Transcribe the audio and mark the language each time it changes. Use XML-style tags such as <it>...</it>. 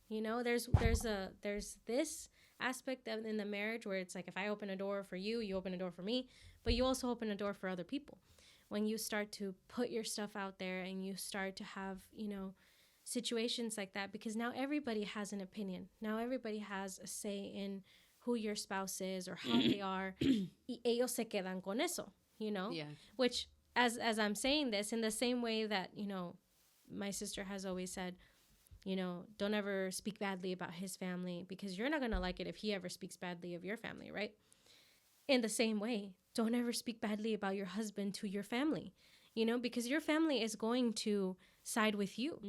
<en>There's this aspect of in the marriage where it's like, if I open a door for you, you open a door for me, but you also open a door for other people. When you start to put your stuff out there and you start to have, situations like that, because now everybody has an opinion. Now everybody has a say in who your spouse is or how they are.</en> <es>Y ellos se quedan con eso, Yeah.</es> <en>Which, as I'm saying this, in the same way that, my sister has always said, don't ever speak badly about his family, because you're not going to like it if he ever speaks badly of your family, right? In the same way, don't ever speak badly about your husband to your family, because your family is going to side with you.</en>